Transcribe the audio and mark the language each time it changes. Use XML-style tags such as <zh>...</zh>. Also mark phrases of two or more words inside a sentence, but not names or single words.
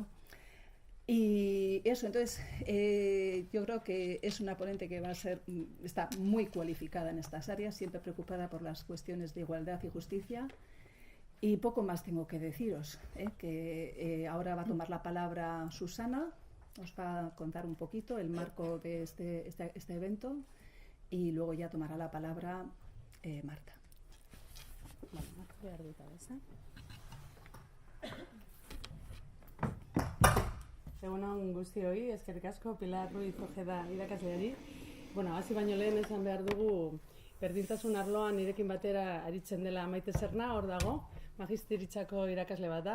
<es>Y eso, entonces, yo creo que es una ponente que está muy cualificada en estas áreas, siempre preocupada por las cuestiones de igualdad y justicia. Y poco más tengo que deciros, que ahora va a tomar la palabra Susana, os va a contar un poquito el marco de este evento, y luego ya tomará la palabra Marta.</es> <eu>Egunon guztioi, eskerrik asko, Pilar Ruiz Ojeda irakasleari. Hasi baino lehen esan behar dugu berdintasun arloan nirekin batera aritzen dela Maite Serna, hor dago, magistiritzako irakasle bat da.</eu>